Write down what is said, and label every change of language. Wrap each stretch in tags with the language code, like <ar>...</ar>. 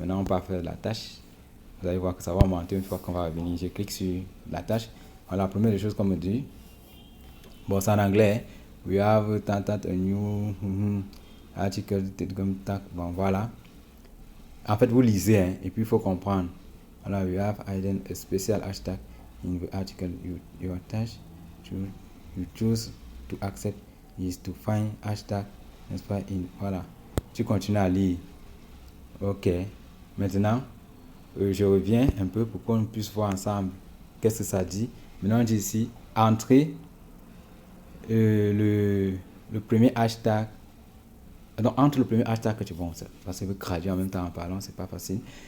<fr>Maintenant, on va faire la tâche. Vous allez voir que ça va monter une fois qu'on va revenir. Je clique sur la tâche. Voilà, la première des choses qu'on me dit. Bon, c'est en anglais.</fr> <en>We have a new article.</en> <fr>Bon, voilà. En fait, vous lisez, hein, et puis il faut comprendre.</fr> <en>Voilà, we have hidden a special hashtag in the article. Your task you choose to accept is to find hashtag inspired in.</en> <fr>Voilà. Tu continues à lire. Ok. Maintenant, je reviens un peu pour qu'on puisse voir ensemble qu'est-ce que ça dit. Maintenant, on dit ici, entrer le premier hashtag. Donc, entre le premier hashtag que tu vois, parce que traduire en même temps en parlant, c'est pas facile.</fr>